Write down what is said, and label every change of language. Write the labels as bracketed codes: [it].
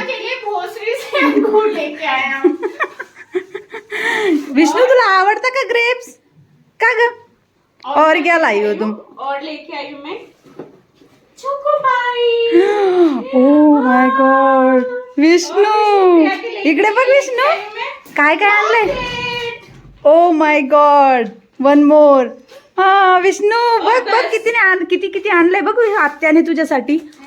[hi] के लिए भोसरी से अंगूर लेके आया हूँ. [mr] विष्णु, तुला आवडता का ग्रेप्स? का ग? [hi] और क्या लाई हो तुम? और लेके आई हूँ मैं choco pi. [en] Oh my god. [mr] Vishnu, इकडे बघ विष्णू, काय काय आणलंय. [en] Oh my god, one more. [mr] हा विष्णू, बघ किती आणलंय बघ आत्याने तुझ्यासाठी.